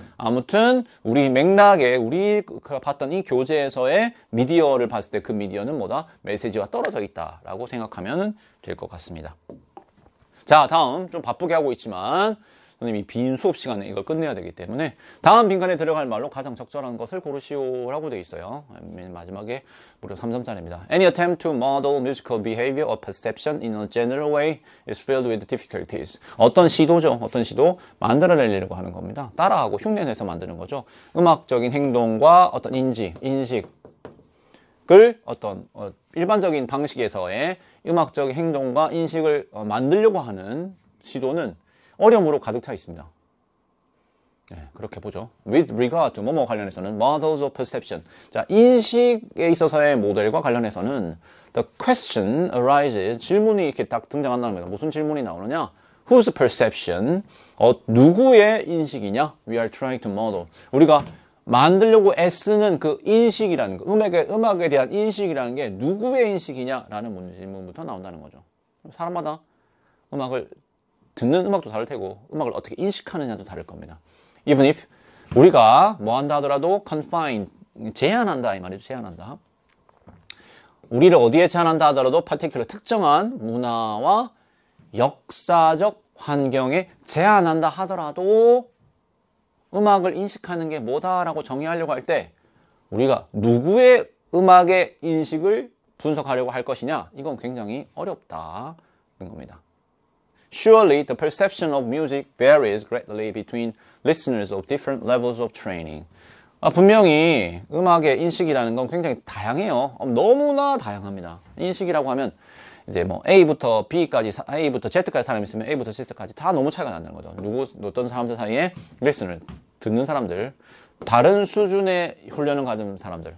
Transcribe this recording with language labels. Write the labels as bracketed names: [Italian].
[Korean] 아무튼 우리 맥락에 우리가 봤던 이 교재에서의 미디어를 봤을 때 그 미디어는 뭐다? 메시지와 떨어져 있다라고 생각하면 될 것 같습니다. 자, 다음 좀 바쁘게 하고 있지만 선생님이 빈 수업 시간에 이걸 끝내야 되기 때문에 다음 빈칸에 들어갈 말로 가장 적절한 것을 고르시오라고 되어 있어요. 맨 마지막에 무려 3점짜리입니다. [English] Any attempt to model musical behavior or perception in a general way is filled with difficulties. [Korean] 어떤 시도죠. 어떤 시도 만들어내려고 하는 겁니다. 따라하고 흉내내서 만드는 거죠. 음악적인 행동과 어떤 인식을 어떤 일반적인 방식에서의 음악적인 행동과 인식을 만들려고 하는 시도는 어려움으로 가득 차 있습니다. 네, 그렇게 보죠. [English] With regard to [Korean] 뭐뭐 관련해서는 [English] models of perception. [Korean] 자, 인식에 있어서의 모델과 관련해서는 [English] the question arises. [Korean] 질문이 이렇게 딱 등장한다는 겁니다. 무슨 질문이 나오느냐? [English] Whose perception? [Korean] 누구의 인식이냐? [English] We are trying to model. [Korean] 우리가 만들려고 애쓰는 그 인식이라는 거, 음악에 대한 인식이라는 게 누구의 인식이냐라는 질문부터 나온다는 거죠. 사람마다 음악을 듣는 음악도 다를 테고 음악을 어떻게 인식하느냐도 다를 겁니다. [English] Even if [Korean] 우리가 뭐 한다 하더라도 confine, 제한한다 이 말이죠. 제한한다. 우리를 어디에 제한한다 하더라도 particular 특정한 문화와 역사적 환경에 제한한다 하더라도 음악을 인식하는 게 뭐다라고 정의하려고 할 때 우리가 누구의 음악의 인식을 분석하려고 할 것이냐, 이건 굉장히 어렵다는 겁니다. [English] Surely the perception of music varies greatly between listeners of different levels of training. [Korean] 분명히 음악의 인식이라는 건 굉장히 다양해요. 너무나 다양합니다. 인식이라고 하면 이제 뭐 A부터 B까지, A부터 Z까지 사람이 있으면 A부터 Z까지 다 너무 차이가 난다는 거죠. 어떤 사람들 사이에 리스너를 듣는 사람들, 다른 수준의 훈련을 받은 사람들.